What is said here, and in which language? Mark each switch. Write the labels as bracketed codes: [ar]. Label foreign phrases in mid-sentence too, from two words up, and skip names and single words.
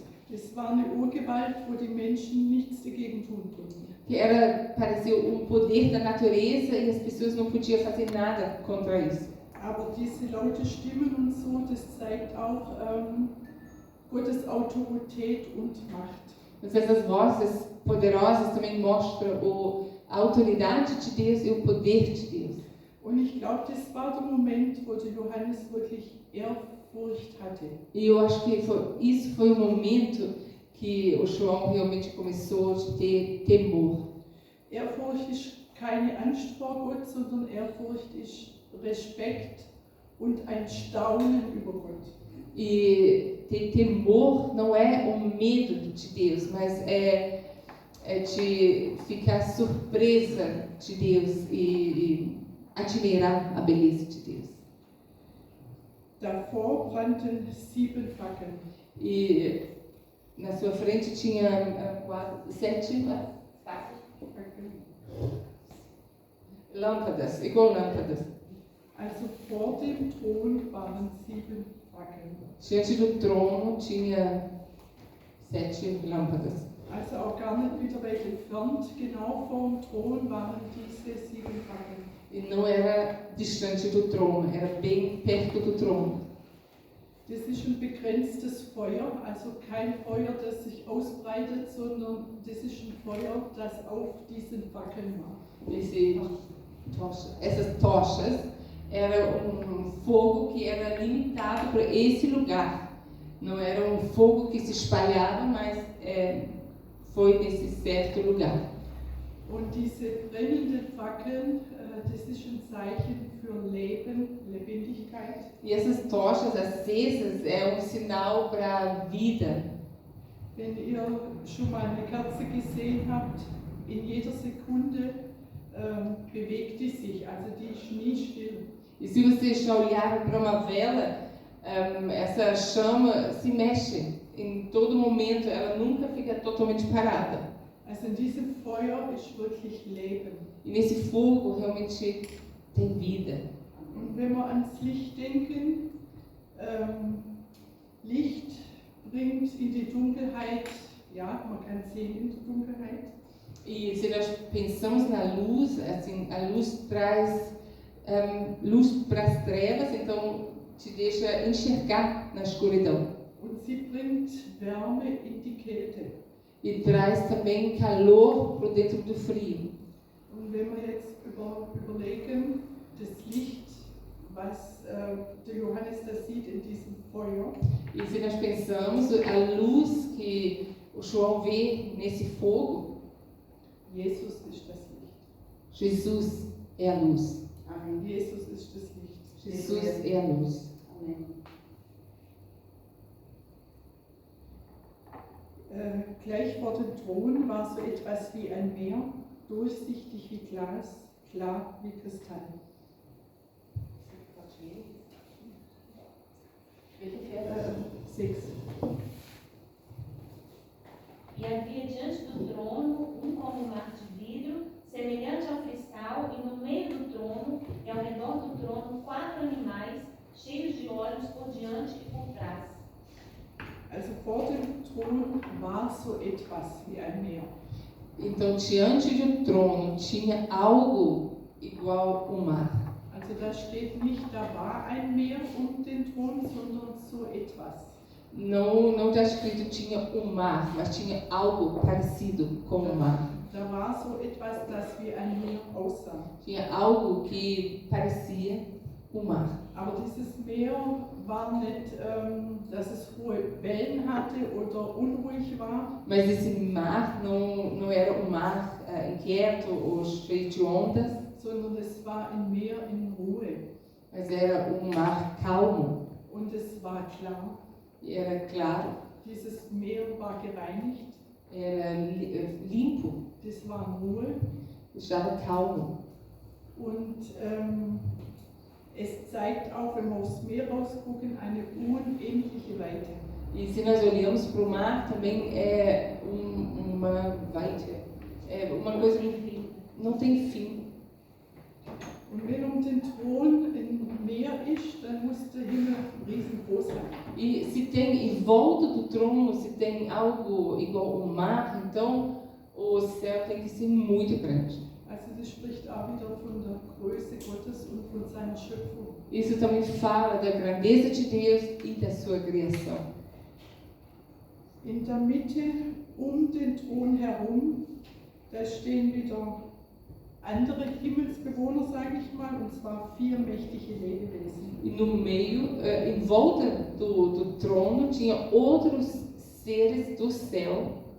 [de] Das war eine Urgewalt, wo die Menschen nichts dagegen tun konnten. [pt] Que parecia poder da natureza e as pessoas não podiam fazer nada contra isso. [de] Aber diese lauten Stimmen und so, das zeigt auch Gottes Autorität und Macht. [pt] Mas essas vozes poderosas também mostram a autoridade de Deus e o poder de Deus. [de] Und ich glaube, das war der Moment, wo der Johannes wirklich Ehrfurcht hatte. [pt] E eu acho que isso foi o momento que o João realmente começou a ter temor. [de] Ehrfurcht ist keine Angst vor Gott, sondern Ehrfurcht ist Respekt und ein Staunen über Gott. [pt] E ter temor não é um medo de Deus, mas é de ficar surpresa de Deus e admirar a beleza de Deus. [de] Davor brannten 7 Fackeln. [pt] E na sua frente tinha 7 lâmpadas, igual lâmpadas. [de] Also vor dem Thron waren 7 Fackeln. [pt] Diante do trono tinha 7 lâmpadas. [de] Also auch gar nicht wieder weit entfernt, genau vor dem Thron waren diese 7 Fackeln. [pt] E não era distante do trono, era bem perto do trono. [de] Das ist ein begrenztes Feuer, also kein Feuer, das sich ausbreitet, sondern das ist ein Feuer, das auf diesen Fackeln war. [pt] Essas tochas era fogo que era limitado para esse lugar. Não era fogo que se espalhava, mas foi nesse certo lugar. [de] Und diese brennenden Fackeln, das ist ein Zeichen für Leben, Lebendigkeit. [pt] E essas tochas acesas é sinal para a vida. [de] Wenn ihr schon mal eine Kerze gesehen habt, in jeder Sekunde bewegt die sich, also die ist nie still. [pt] E se vocês já olharem para uma vela, essa chama se mexe em todo momento, ela nunca fica totalmente parada. [de] Also in diesem Feuer ist wirklich Leben. [pt] E nesse fogo realmente tem vida. [de] Und wenn wir ans Licht denken, Licht bringt in die Dunkelheit, ja, man kann sehen in die Dunkelheit. [pt] E se nós pensamos na luz, assim, a luz traz luz para as trevas, então te deixa enxergar na escuridão. [de] Und sie bringt Wärme in die Kälte. [pt] E traz também calor para dentro do frio. [de] Und wenn wir jetzt überlegen, das Licht, was der Johannes da sieht in diesem Feuer, [pt] E se nós pensamos a luz que o João vê nesse fogo, [de] Jesus ist das Licht. [pt] Jesus é a luz. Amém. [de] Jesus ist das Licht. [pt] Jesus é a luz. Amém. [de] Gleich vor dem Thron war so etwas wie ein Meer, durchsichtig wie Glas, klar wie Kristall. Welche 6. [pt] E havia diante do trono como um mar de vidro, semelhante ao cristal, e no meio do trono e ao redor do trono 4 animais, cheios de olhos por diante e por trás. [de] Also vor dem Thron war so etwas wie ein Meer. [pt] Então, diante do trono tinha algo igual ao mar. [de] Also da steht nicht, da war ein Meer um den Thron, sondern so etwas. [pt] Não está escrito tinha mar, mas tinha algo parecido com o mar. [de] Da war so etwas, das wie ein Meer aussah. [pt] Tinha algo que parecia o mar. [de] Aber dieses Meer war nicht, dass es hohe Wellen hatte oder unruhig war, [pt] Mas esse mar não era um mar inquieto ou cheio de ondas, [de] sondern es war ein Meer in Ruhe. [pt] mas era um mar calmo. [de] Und es war klar, [pt] E era claro, [de] dieses Meer war gereinigt, [pt] era limpo, [de] das war Ruhe. [pt] estava calmo. [de] Und es zeigt auch, wenn wir aufs Meer rausgucken, eine unendliche Weite. [pt] E se nós olhamos para o mar, também é uma weite, é uma coisa que não tem fim. [de] Und wenn um den Thron ein Meer ist, dann muss der Himmel riesengroß sein. [pt] E se tem em volta do trono, se tem algo igual ao mar, então o céu tem que ser muito grande. [de] Also das spricht auch wieder von der Größe Gottes und von seiner Schöpfung. [pt] Isso também fala da grandeza de Deus e da sua criação. [de] In der Mitte um den Thron herum, da stehen wieder andere Himmelsbewohner, sage ich mal, und zwar 4 mächtige Lebewesen. [pt] E no meio, em volta do trono, tinha outros seres do céu.